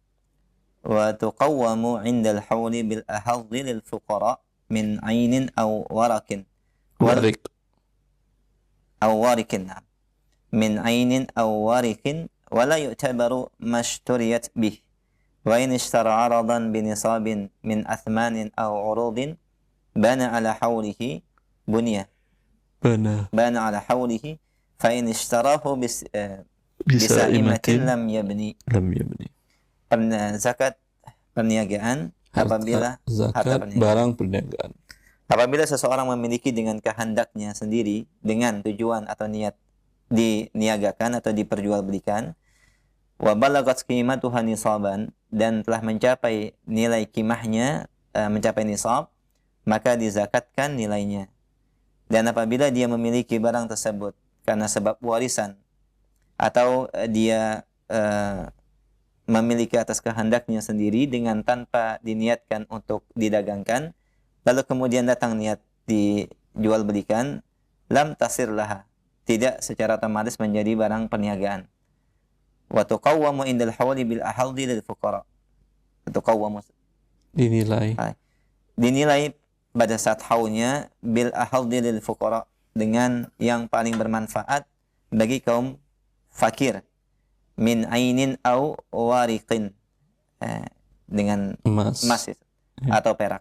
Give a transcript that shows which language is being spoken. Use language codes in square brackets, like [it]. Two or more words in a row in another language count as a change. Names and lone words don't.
[ar] وتقوم عند الحول بالأحظ للفقراء من عين أو ورق نعم، من عين أو ورق، ولا يعتبر ما اشتريت به، وإن اشترى عرضا بنصاب من أثمان أو عروض بنى على حوله بنى على حوله، فإن اشتراه بسائمة لم يبني. [id] Zakat perniagaan apabila zakat barang perniagaan. Apabila seseorang memiliki dengan kehendaknya sendiri, dengan tujuan atau niat diniagakan atau diperjualbelikan, [ar] وبلغت قيمتها نصابا, [id] dan telah mencapai nilai kimahnya, mencapai nisab, maka dizakatkan nilainya. Dan apabila dia memiliki barang tersebut karena sebab warisan, atau dia memiliki atas kehendaknya sendiri dengan tanpa diniatkan untuk didagangkan, lalu kemudian datang niat dijual belikan, [ar] لم تصر لها, [id] tidak secara otomatis menjadi barang perniagaan. [ar] وتقوم عند الحول بالأحظ للفقراء. [id] Tuqawwamu dinilai pada saat haulnya [ar] بالأحظ للفقراء, [id] dengan yang paling bermanfaat bagi kaum fakir, [ar] من عين أو ورق, [id] dengan emas atau perak.